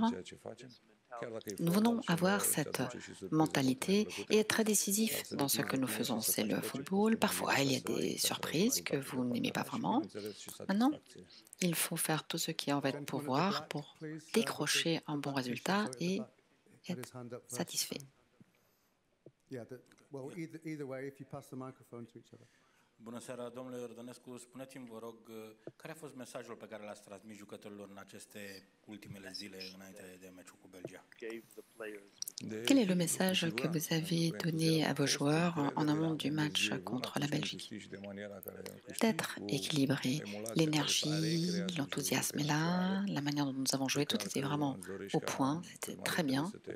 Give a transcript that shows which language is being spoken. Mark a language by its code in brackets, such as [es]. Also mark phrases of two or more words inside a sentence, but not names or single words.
[fr] Nous voulons avoir cette mentalité et être très décisifs dans ce que nous faisons. C'est le football. Parfois, il y a des surprises que vous n'aimez pas vraiment. Maintenant, il faut faire tout ce qui est en votre pouvoir pour décrocher un bon résultat et être satisfait. [ro] Bună seara, domnule Iordănescu. Spuneți-mi, vă rog, care a fost mesajul pe care l-ați transmis jucătorilor în aceste ultimele zile înainte de meciul cu Belgia? [fr] Quel est le message que vous avez donné à vos joueurs en amont du match contre la Belgique? D'être équilibré. L'énergie, l'enthousiasme est là, la manière dont nous avons joué, tout était vraiment au point, c'était très bien.